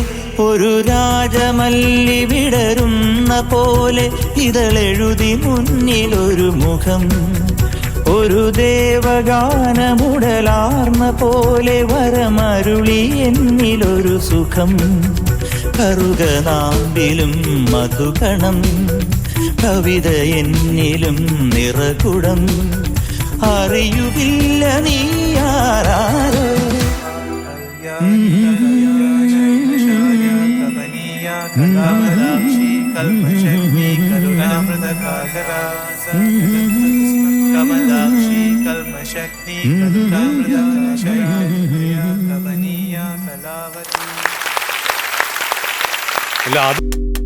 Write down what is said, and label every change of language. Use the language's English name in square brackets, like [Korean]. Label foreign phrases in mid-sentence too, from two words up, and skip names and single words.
[Malayalam] ഒരു രാജമല്ലി വിടരുന്ന പോലെ ഇതളെഴുതി മുന്നിലൊരു മുഖം, ഒരു ദേവഗാനമുടലാർന്ന പോലെ വരമരുളി എന്നിലൊരു സുഖം. കറുകനാമ്പിലും മധുകണം, കവിത എന്നിലും നിറകുടം. അറിയുകില്ല നീ ആരാരോ. [Sanskrit] कमलाक्षी कल्मशक्ति करुणामृतकाकरा कमलाक्षी कल्मशक्ति करुणामृतकाशया कमनीया कलावती.